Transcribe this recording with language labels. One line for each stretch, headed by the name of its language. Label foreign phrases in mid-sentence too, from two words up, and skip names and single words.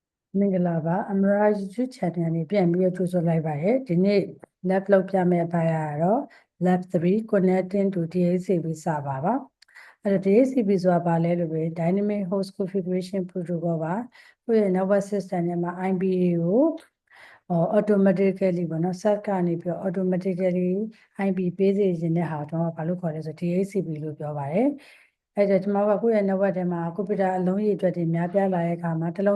Burmese: မင်္ဂလာပါအမရာ YouTube channel နဲ့ပြန်ပြီးကြိုဆိုလိုက်ပါရစေဒီနေ့ lab လုပ်ပြမယ့်အပိုင်းကတော့
English: lab 3 connecting to DHCP server
Burmese: ပါအဲ့တော့ DHCP ဆိုတာဘာလဲလို့ပဲ
English: dynamic host configuration protocol
Burmese: ပါကိုယ့်ရဲ့
English: network system
Burmese: ထဲမှာ IPA ကို automatically ပေါ့နော် set ကနေပြီး
English: automatically IP
Burmese: ပေးစေခြင်းတဲ့ဟာကိုကျွန်တော်ကဘာလို့ခေါ်လဲဆို DHCP လို့ပြောပါတယ်အဲ့တော့ကျွန်တော်ကကိုယ့်ရဲ့ network ထဲမှာကွန်ပျူတာအလုံးရေအတွက်တွေများပြားလာတဲ့အခါမှာတစ်